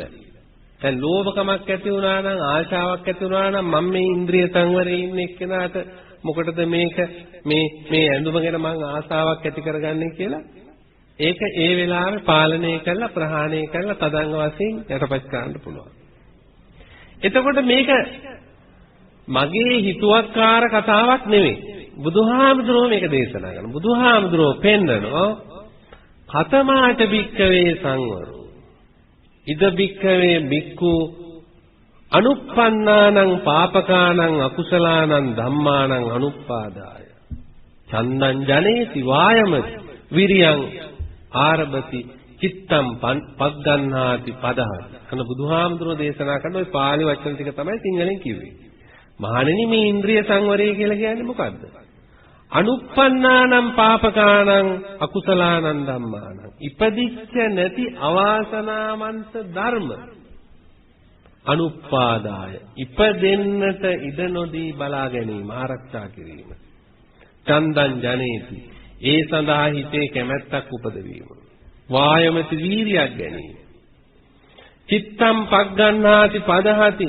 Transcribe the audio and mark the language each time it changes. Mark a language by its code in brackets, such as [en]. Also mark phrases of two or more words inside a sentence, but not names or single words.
[si] දැන් ලෝභකමක් ඇති වුණා නම් ආශාවක් ඇති වුණා නම් මම මේ ඉන්ද්‍රිය සංවරයේ ඉන්න එක්කෙනාට මොකටද මේ ඇඳුම ගැන මං ආසාවක් ඇති කරගන්නේ කියලා ඒක ඒ වෙලාවේ පාලනය කරලා ප්‍රහාණය කරලා තදංග වශයෙන් යටපත් කරන්න පුළුවන්. එතකොට මේක මගේ හිතුවක්කාර කතාවක් නෙවෙයි. බුදුහාමුදුරුවෝ මේක දේශනා කරනවා. බුදුහාමුදුරුවෝ පෙන්නනවා [pi] කතමාට භික්ඛවේ සංවරෝ. ඉද භික්ඛවේ භික්ඛු අනුප්පන්නානං පාපකානං අකුසලානං ධම්මානං අනුප්පාදාය. චන්දං ජනේති වායමති විරියං ආරභති චිත්තම් පග්ගන්නාති පදහති. [si] අන්න බුදුහාමුදුරුවෝ දේශනා කරන ওই පාළි වචන ටික තමයි සිංහලෙන් කිව්වේ. මහණෙනි මේ ඉන්ද්‍රිය සංවරය කියලා කියන්නේ මොකද්ද? [pi] අනුප්පන්නානම් පාපකානං අකුසලානං ධම්මානං. [si] ඉපදිච්ච නැති අවාසනාවන්ත ධර්ම අනුප්පාදාය. ඉපදෙන්නට ඉඩ නොදී බලා ගැනීම ආරක්ෂා කිරීම. [pi] චන්දං ජනේති. [si] ඒ සඳහා හිතේ කැමැත්තක් උපදවීම. [pi] වායමති [si] වීරියක් ගැනීම. [pi] චිත්තම් පග්ගන්නාති පදහති.